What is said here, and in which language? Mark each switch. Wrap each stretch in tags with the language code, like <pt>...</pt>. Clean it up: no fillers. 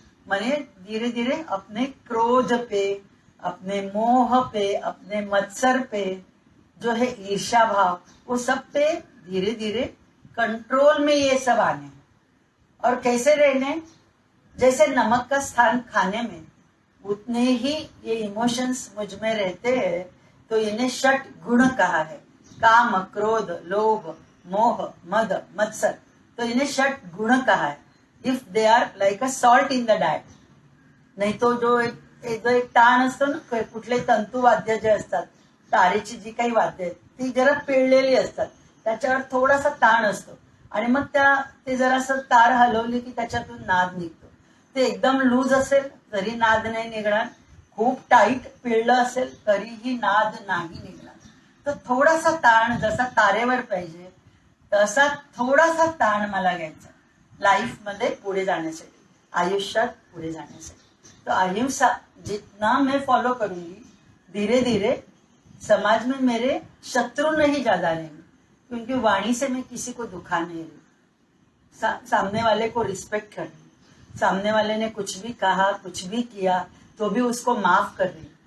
<hi>माने धीरे धीरे अपने क्रोध पे, अपने मोह पे, अपने मत्सर पे, जो है ईर्ष्या भाव, वो सब पे धीरे धीरे कंट्रोल में ये सब आने हैं। और कैसे रहने? जैसे नमक का स्थान खाने में, उतने ही ये इमोशंस मुझ में रहते हैं। तो इन्हें षट गुण कहा है, काम, क्रोध, लोभ, मोह, मद, मत्सर, तो इन्हें षट गुण कहा है।</hi> <en>if they are like a salt in the diet,</en> <mr>नाही तो जो एक ताण असतो ना, कुठले तंतुवाद्य जे असतात, तारेची जी काही वाद्य आहेत ती जरा पिळलेली असतात, त्याच्यावर थोडासा ताण असतो, आणि मग ते जरासं तार हलवली की त्याच्यातून नाद निघतो। ते एकदम लूज असेल तरी नाद नाही निघणार, खूप टाईट पिळलं असेल तरीही नाद नाही निघणार। तर थोडासा ताण जसा तारेवर पाहिजे, तसा थोडासा ताण मला घ्यायचा लाईफ मध्ये पुढे जाण्यासाठी, आयुष्यात पुढे जाण्यासाठी।</mr> <hi>तो अहिंसा जितना मैं फॉलो करूंगी, धीरे धीरे समाज में मेरे शत्रु नहीं ज्यादा रहेंगे, क्योंकि वाणी से मैं किसी को दुखा नहीं रही। सामने वाले को रिस्पेक्ट कर रही, सामने वाले ने कुछ भी कहा, कुछ भी किया, तो भी उसको माफ कर रही।</hi>